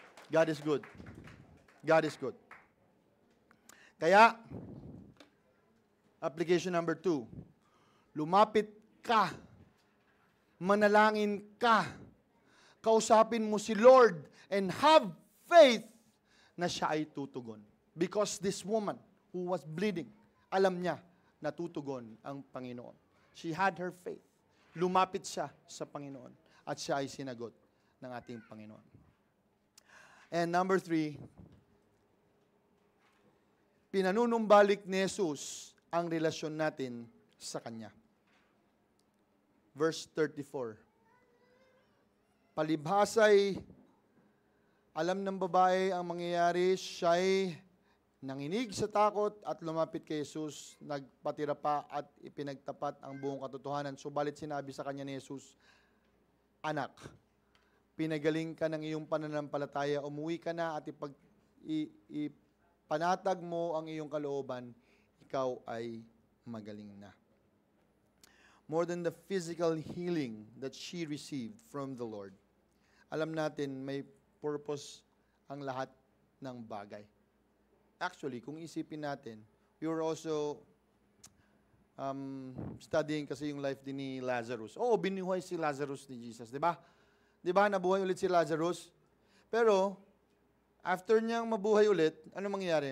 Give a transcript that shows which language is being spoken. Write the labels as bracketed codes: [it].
[en] God is good. God is good. [tl] Kaya, application number 2, lumapit ka, manalangin ka, kausapin mo si Lord, [en] and have faith [tl] na siya ay tutugon. [en] Because this woman who was bleeding, [tl] alam niya na tutugon ang Panginoon. [en] She had her faith. [tl] Lumapit siya sa Panginoon at siya ay sinagot ng ating Panginoon. And number 3, pinanunumbalik ni Jesus ang relasyon natin sa Kanya. [en] Verse 34. [tl] Palibhasay, alam ng babae ang mangyayari, siya'y nanginig sa takot at lumapit kay Jesus, nagpatira pa at ipinagtapat ang buong katotohanan. Subalit sinabi sa kanya ni Jesus, Anak, pinagaling ka ng iyong pananampalataya, umuwi ka na at ipanatag mo ang iyong kalooban, ikaw ay magaling na. [en] More than the physical healing that she received from the Lord, [tl] alam natin may purpose ang lahat ng bagay. Actually, kung isipin natin, [en] we were also studying [tl] kasi yung life din ni Lazarus. Oo, binuhay si Lazarus ni Jesus, di ba? Di ba, nabuhay ulit si Lazarus? Pero, after niyang mabuhay ulit, ano mangyayari?